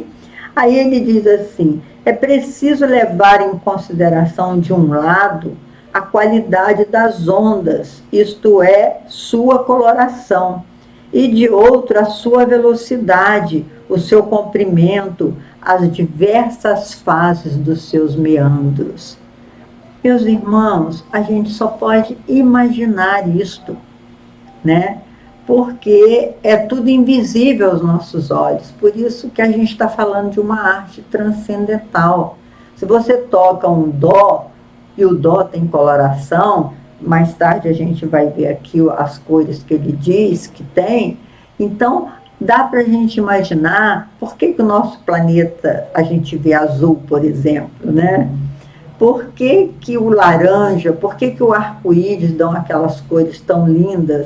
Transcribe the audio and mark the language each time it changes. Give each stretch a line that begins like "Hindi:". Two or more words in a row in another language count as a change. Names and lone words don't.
Portuguese: Aí ele diz assim, é preciso levar em consideração, de um lado, a qualidade das ondas, isto é, sua coloração, e de outro, a sua velocidade, o seu comprimento, as diversas fases dos seus meandros. Meus irmãos, a gente só pode imaginar isto, né? Porque é tudo invisível aos nossos olhos. Por isso que a gente está falando de uma arte transcendental. Se você toca um dó, e o dó tem coloração, mais tarde a gente vai ver aqui as cores que ele diz que tem, Então, dá para a gente imaginar por que o nosso planeta a gente vê azul, por exemplo, né? Por que o laranja, por que o arco-íris dão aquelas cores tão lindas?